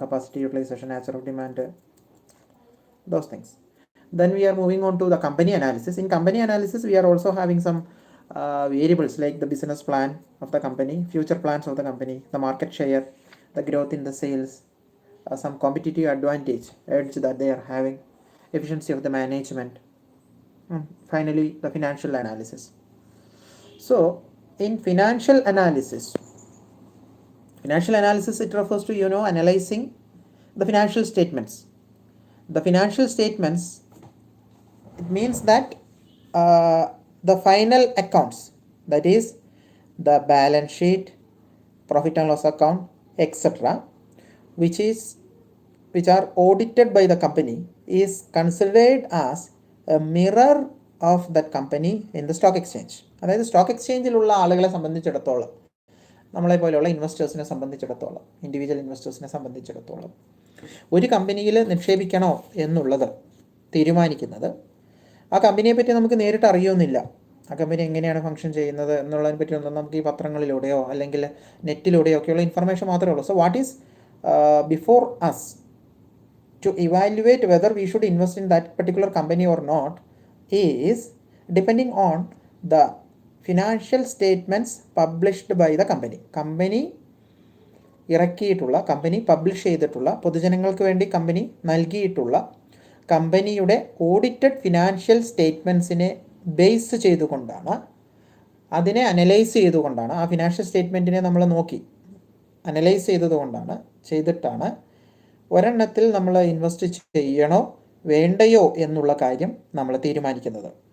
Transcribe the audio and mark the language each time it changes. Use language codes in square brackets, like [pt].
[en] Capacity utilisation, nature of demand, those things. Then we are moving on to the company analysis. In company analysis we are also having some variables like the business plan of the company, future plans of the company, the market share, the growth in the sales, some competitive edge that they are having, efficiency of the management, finally the financial analysis. So in financial analysis, it refers to, analyzing the financial statements. The financial statements, it means that the final accounts, that is the balance sheet, profit and loss account, etc., which are audited by the company, is considered as a mirror of that company in the stock exchange. [ml] അതായത് stock എക്സ്ചേഞ്ചിലുള്ള ആളുകളെ സംബന്ധിച്ചിടത്തോളം, നമ്മളെ പോലെയുള്ള ഇൻവെസ്റ്റേഴ്സിനെ സംബന്ധിച്ചിടത്തോളം, individual ഇൻവെസ്റ്റേഴ്സിനെ സംബന്ധിച്ചിടത്തോളം, ഒരു കമ്പനിയിൽ നിക്ഷേപിക്കണോ എന്നുള്ളത് തീരുമാനിക്കുന്നത് ആ കമ്പനിയെ പറ്റി നമുക്ക് നേരിട്ട് അറിയുന്നില്ല. ആ കമ്പനി എങ്ങനെയാണ് ഫംഗ്ഷൻ ചെയ്യുന്നത് എന്നുള്ളതിനെ പറ്റിയൊന്നും നമുക്ക് ഈ പത്രങ്ങളിലൂടെയോ അല്ലെങ്കിൽ നെറ്റിലൂടെയോ ഒക്കെയുള്ള ഇൻഫർമേഷൻ മാത്രമേ ഉള്ളൂ. [en] So what is before us to evaluate whether we should invest in that particular company or not is depending on the financial statements published by the company. [ml] Company ഇറക്കിയിട്ടുള്ള, company publish ചെയ്തിട്ടുള്ള, പൊതുജനങ്ങൾക്ക് വേണ്ടി company നൽകിയിട്ടുള്ള കമ്പനിയുടെ audited financial സ്റ്റേറ്റ്മെൻറ്റ്സിനെ base ചെയ്തുകൊണ്ടാണ്, അതിനെ analyse ചെയ്തുകൊണ്ടാണ്, ആ financial സ്റ്റേറ്റ്മെൻറ്റിനെ നമ്മൾ നോക്കി അനലൈസ് ചെയ്തിട്ടാണ് ഒരെണ്ണത്തിൽ നമ്മൾ ഇൻവെസ്റ്റ് ചെയ്യണോ വേണ്ടയോ എന്നുള്ള കാര്യം നമ്മൾ തീരുമാനിക്കുന്നത്.